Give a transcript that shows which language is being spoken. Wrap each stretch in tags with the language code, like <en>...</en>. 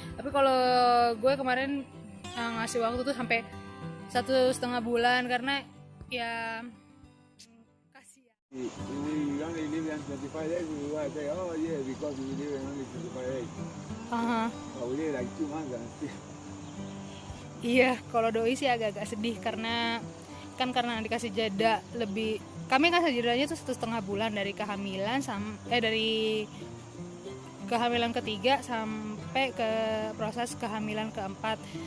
<id>Tapi kalau gue kemarin ngasih waktu tuh sampai 1,5 bulan karena ya kasihan.</id> <en>We only live in 25 days. We will say, oh yeah, because we live in only 25 days. But we live like 2 months and still.</en> <id>Iya, kalau doi sih agak-agak sedih karena dikasih jeda lebih. Kami kasih jedanya tuh 1,5 bulan dari kehamilan dari kehamilan ketiga sampai ke proses kehamilan keempat.</id>